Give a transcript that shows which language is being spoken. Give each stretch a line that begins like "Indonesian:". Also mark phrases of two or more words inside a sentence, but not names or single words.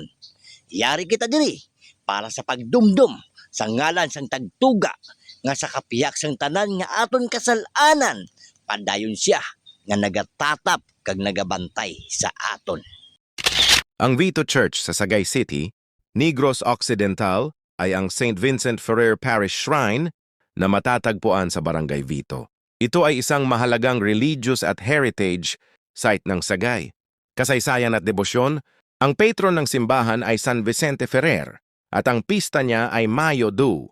Hiligaynon: Yari kita diri para sa pagdumdum sa ngalan sang tagtuga nga sa kapiyak sang tanan nga aton kasalanan, padayon siya nga nagatatap kag nagabantay sa aton.
Filipino: Ang Vito Church sa Sagay City, Negros Occidental, ay ang St. Vincent Ferrer Parish Shrine na matatagpuan sa Barangay Vito. Ito ay isang mahalagang religious at
English: heritage site
Filipino: ng Sagay. Kasaysayan at debosyon, ang patron ng simbahan ay San Vicente Ferrer at ang pista niya ay Mayo Du.